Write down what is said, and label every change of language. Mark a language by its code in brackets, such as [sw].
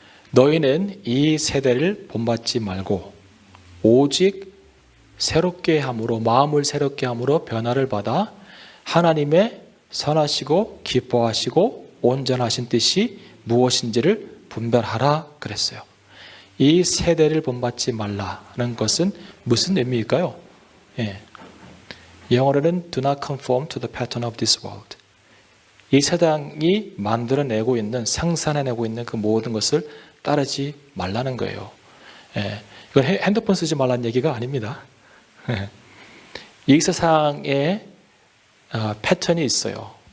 [ko] 너희는 이 세대를 본받지 말고 오직 새롭게 함으로, 마음을 새롭게 함으로 변화를 받아 하나님의 선하시고 기뻐하시고 온전하신 뜻이 무엇인지를 분별하라 그랬어요. 이 세대를 본받지 말라는 것은 무슨 의미일까요? 영어로는 [en] Do not conform to the pattern of this world. [ko] 이 세상이 만들어내고 있는, 생산해내고 있는 그 모든 것을 따르지 말라는 거예요. 이건 핸드폰 쓰지 말라는 얘기가 아닙니다. 이 세상에 패턴이 있어요.